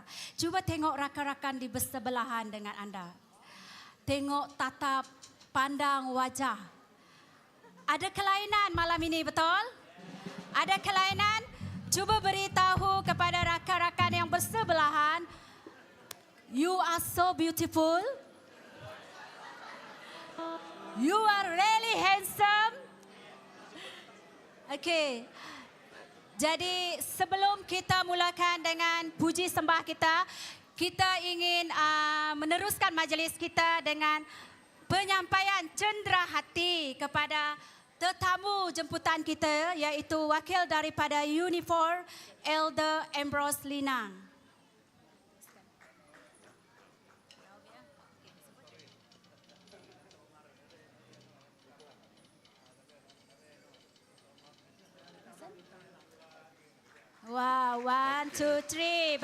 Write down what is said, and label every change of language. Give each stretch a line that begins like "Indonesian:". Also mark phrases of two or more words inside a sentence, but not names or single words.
Malay: Cuba tengok rakan-rakan di bersebelahan dengan anda. Tengok tatap pandang wajah. Ada kelainan malam ini, betul? Ada kelainan? Cuba beritahu kepada rakan-rakan yang bersebelahan.
English: You are so beautiful. You are really handsome. Okay.
Malay: Jadi sebelum kita mulakan dengan puji sembah kita, kita ingin meneruskan majlis kita dengan penyampaian cendera hati kepada tetamu jemputan kita, iaitu wakil daripada Unifor, Elder Ambrose Linang.
English: Wow, 1, 2, 3.